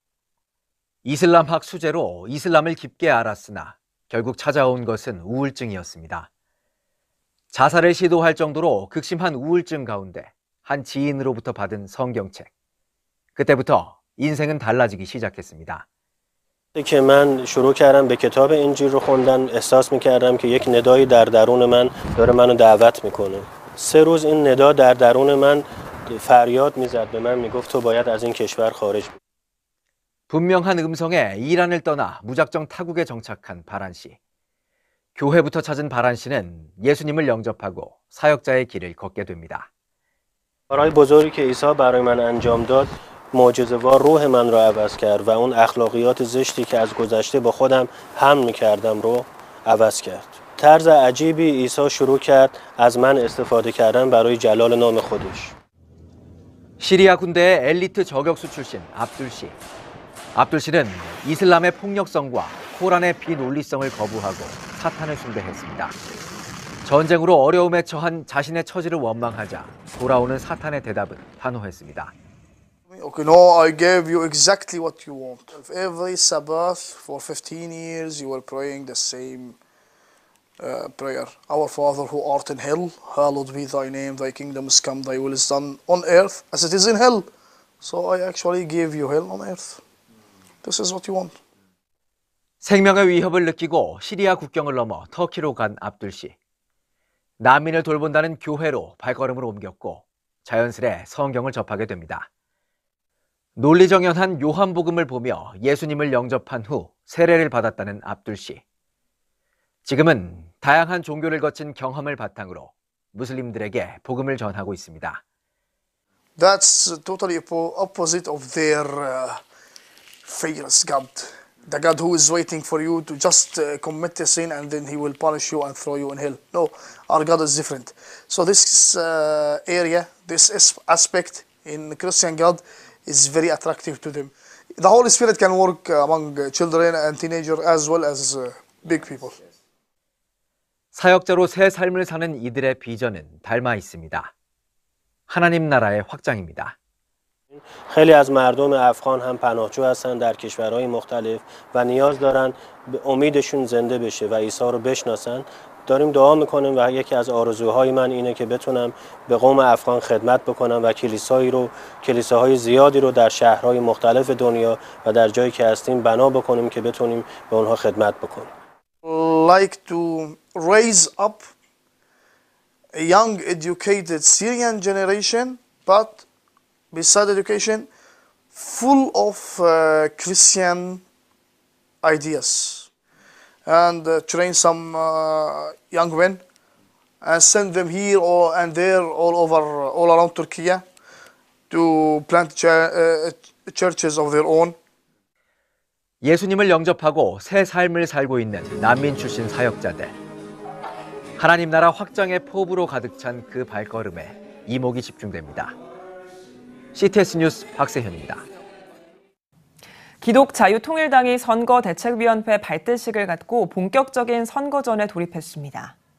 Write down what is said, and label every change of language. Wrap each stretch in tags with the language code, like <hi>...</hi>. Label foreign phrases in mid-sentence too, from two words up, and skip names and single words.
<ko>이슬람학 수재로 이슬람을 깊게 알았으나 결국 찾아온 것은 우울증이었습니다. 자살을 시도할 정도로 극심한 우울증 가운데 한 지인으로부터 받은 성경책. 그때부터 인생은 달라지기 시작했습니다.</ko> <fa>که من شروع کردم به کتاب انجیل رو خوندن احساس می‌کردم که یک ندایی در درون من داره منو دعوت می‌کنه. 3 روز این ندا در درون من فریاد می‌زد به من میگفت تو باید از این کشور خارج بشی.</fa> <ko>분명한 음성에 이란을 떠나 무작정 타국에 정착한 바란 씨. 교회부터 찾은 바란 씨는 예수님을 영접하고 사역자의 길을 걷게 됩니다.</ko> <fa>کارهای بزرگی که عیسی برای من انجام داد معجزه‌وار روح من رو عوض کرد و اون اخلاقیات زشتی که از گذشته با خودم حمل می‌کردم رو عوض کرد. طرز عجیبی عیسی شروع کرد از من استفاده کردن برای جلال نام خودش.</fa> <ko>시리아 군대의 엘리트 저격수 출신 압둘 씨. 압둘 씨는 이슬람의 폭력성과 코란의 비논리성을 거부하고 사탄을 숭배했습니다. 전쟁으로 어려움에 처한 자신의 처지를 원망하자 돌아오는 사탄의 대답은 단호했습니다.</ko> <en>Okay, no, I gave you exactly what you want. Every Sabbath for 15 years you were praying the same prayer. Our Father who art in hell, hallowed be thy name, thy kingdom is come, thy will is done on earth as it is in hell. So I actually gave you hell on earth. This is what you want.</en> <ko>생명의 위협을 느끼고 시리아 국경을 넘어 터키로 간 압둘 씨. 난민을 돌본다는 교회로 발걸음을 옮겼고 자연스레 성경을 접하게 됩니다. 논리정연한 요한복음을 보며 예수님을 영접한 후 세례를 받았다는 압둘 씨. 지금은 다양한 종교를 거친 경험을 바탕으로 무슬림들에게 복음을 전하고 있습니다.</ko> <en>That's totally opposite of their fearless God. The God who is waiting for you to just commit a sin and then he will punish you and throw you in hell. No, our God is different. So this area, this aspect in Christian God is very attractive to them. The Holy Spirit can work among children and teenagers as well as big people.</en> <ko>사역자로 새 삶을 사는 이들의 비전은 닮아 있습니다. 하나님 나라의 확장입니다.</ko> <fa>خیلی از مردم افغان هم پناهجو هستن در کشورهای مختلف و نیاز دارن به امیدشون زنده بشه و عیسی رو بشناسن. داریم دعا میکنیم و یکی از آرزوهای من اینه که بتونم به قوم افغان خدمت بکنم و کلیساهای زیادی رو در شهرهای مختلف دنیا و در جایی که هستیم بنا بکنیم که بتونیم به اونها خدمت بکنیم.</fa> <en>Like to raise up a young educated Syrian generation, but beside education, full of Christian ideas, and train some young men and send them here and there all around Turkey to plant churches of their own.</en> <ko>예수님을 영접하고 새 삶을 살고 있는 난민 출신 사역자들. 하나님 나라 확장의 포부로 가득 찬 그 발걸음에 이목이 집중됩니다. CTS 뉴스 박세현입니다. 기독자유통일당이 선거대책위원회 발대식을 갖고 본격적인 선거전에 돌입했습니다.</ko>